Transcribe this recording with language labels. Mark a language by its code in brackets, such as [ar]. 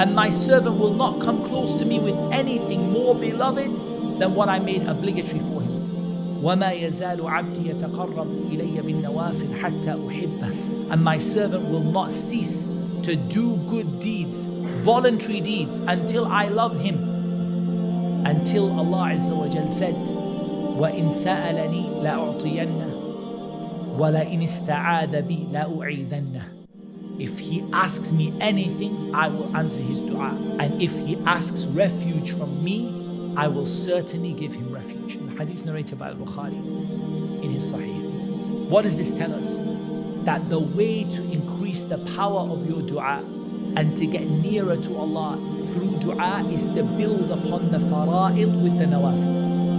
[en] And my servant will not come close to me with anything more beloved than what I made obligatory for him. [ar] وَمَا يَزَالُ عَبْدِي يَتَقَرَّبُ إِلَيَّ بِالنَّوَافِلِ حَتَّى أُحِبَّهُ. [en] And my servant will not cease to do good deeds, voluntary deeds, until I love him. Until Allah Azza wa Jal said, [ar] وَإِن سَأَلَنِي لَأُعْطِيَنَّهُ وَلَئِنِ اسْتَعَاذَ بِي لَأُعِيذَنَّهُ. [en] If he asks me anything, I will answer his dua. And if he asks refuge from me, I will certainly give him refuge. The hadith narrated by Al-Bukhari in his Sahih. What does this tell us? That the way to increase the power of your dua and to get nearer to Allah through dua is to build upon the fara'id with the nawafil.